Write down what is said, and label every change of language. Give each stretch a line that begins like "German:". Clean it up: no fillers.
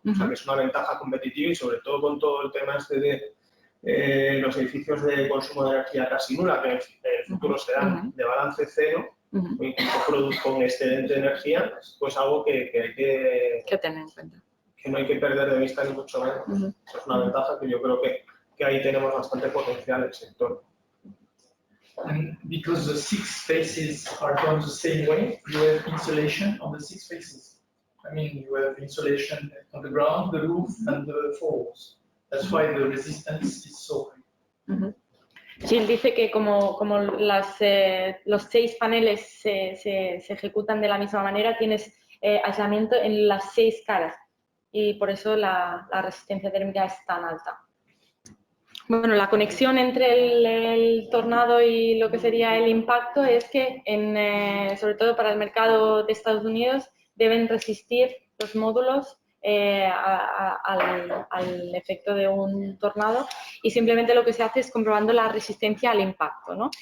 Spanish: O sea, que es una ventaja competitiva y sobre todo con todo el tema de los edificios de consumo de energía casi nula, que en el futuro serán de balance cero, o incluso con excedente de energía, pues algo que hay que tener en cuenta. Que no hay que perder de vista ni mucho menos. Es una ventaja que yo creo que ahí tenemos bastante potencial en el sector.
English: And because the 6 faces are done the same way, you have insulation on the 6 faces. I mean, you have insulation on the ground, the roof, and the floors. That's why the resistance is so high.
Spanish: Gilles dice que como los 6 paneles se ejecutan de la misma manera, tienes aislamiento en las 6 caras y por eso la resistencia térmica es tan alta. Bueno, la conexión entre el tornado y lo que sería el impacto es que, sobre todo para el mercado de Estados Unidos, deben resistir los módulos al efecto de un tornado y simplemente lo que se hace es comprobando la resistencia al impacto, ¿no?